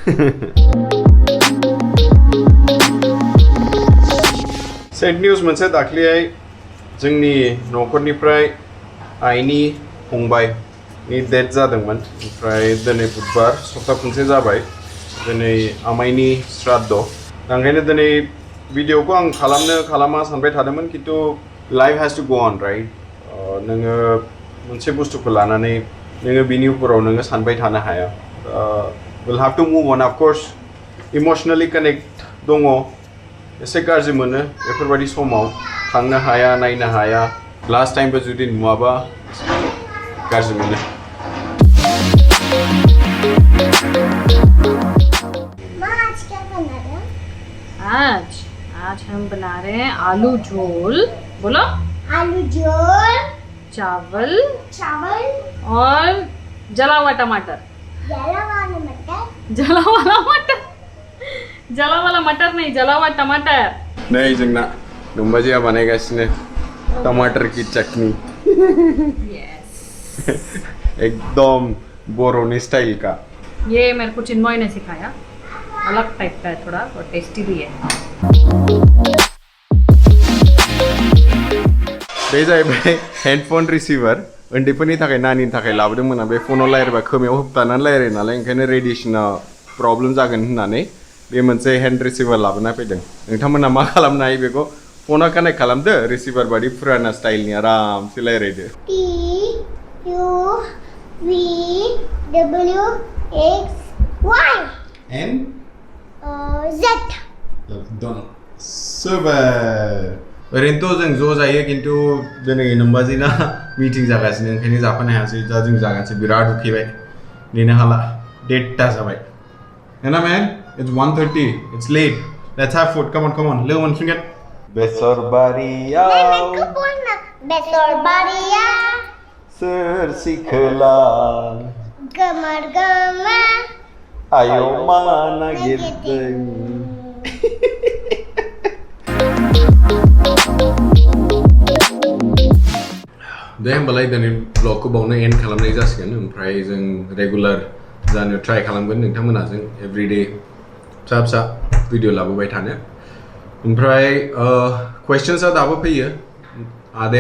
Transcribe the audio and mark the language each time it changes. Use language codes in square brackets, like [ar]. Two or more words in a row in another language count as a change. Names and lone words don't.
[brx] सेड निउज मोनसे दाख्लैहाय जोंनि न'खरनिफ्राय आइनि फंबायनि डेथ जादोंमोन ओमफ्राय दिनै बुधबार सप्ता खनसे जाबाय दिनै आमाइनि श्राद्ध ओंखायनो दिनै भिडिअखौ आं खालामा सानबाय थादोंमोन खिन्थु [en] life has to go on right [brx] नोङो मोनसे बुस्तुखौ लानानै नोङो बिनि उपराव नोङो सानबाय थानो हाया [en] will have to move on of course emotionally connect [brx] दङ एसे गाज्रि मोनो बेफोरबायदि समाव थांनो हाया नायनो हाया लास्ट टाइमबो जुदि नुवाबा गाज्रि मोनो [hi] आज क्या बना रहे हो? आज हम बना रहे हैं आलू झोल बोलो आलू झोल चावल और जला हुआ टमाटर जला वाला मटर नहीं जला हुआ टमाटर [brx] नहीं जोंना नोमबाजिया बानायगासिनो [hi] टमाटर की चटनी [en] यस [hi] एकदम बोरोनी स्टाइल का ये मेरे को चिन्मय ने सिखाया अलग टाइप का है थोड़ा और टेस्टी भी है [brx] बे जाहैबाय हेडफोन रिसीवर उन्दैफोरनि थाखाय नानिनि थाखाय लाबोदोंमोन आं बे फनाव रायलायबा खोमायाव होबथानानै रायलायो नालाय ओंखायनो रेडिएसना प्रब्लेम जागोन होननानै बे मोनसे हेन्ड रिसीवर लाबोना फैदों नोंथांमोना मा खालामनो हायो बेखौ फनाव कानेक्ट खालामदो रिसीवर बादि फुराना स्टाइलनि आरामसे रायलायदो TUVWXY [en] and Z done super [brx] ओरैनोथ' जों ज' जायो खिन्थु दिनै नोमबाजिना मिटिं जागासिनो ओंखायनो जाफानो हायासै दा जों जागासै बिराद उखैबाय नेनो हाला 1:30 जाबाय ना [en] man it's 1:30 it's late let's have food come on [brx] लोगो मोनफिनगोन बेसर बारियाव बेसर बारिया सोर सिखोला गोमोर गोमा आयमा नागिरदों दे होमबालाय दिनै ब्लगखौ बावनो एन्ड खालामनाय जासिगोन ओमफ्राय जों रेगुलार जानो ट्राइ खालामगोन नोंथांमोना जों एभरिडे फिसा फिसा भिडिअ लाबोबाय थानो ओमफ्राय कुवेश्चन्सआ दाबो फैयो आदाया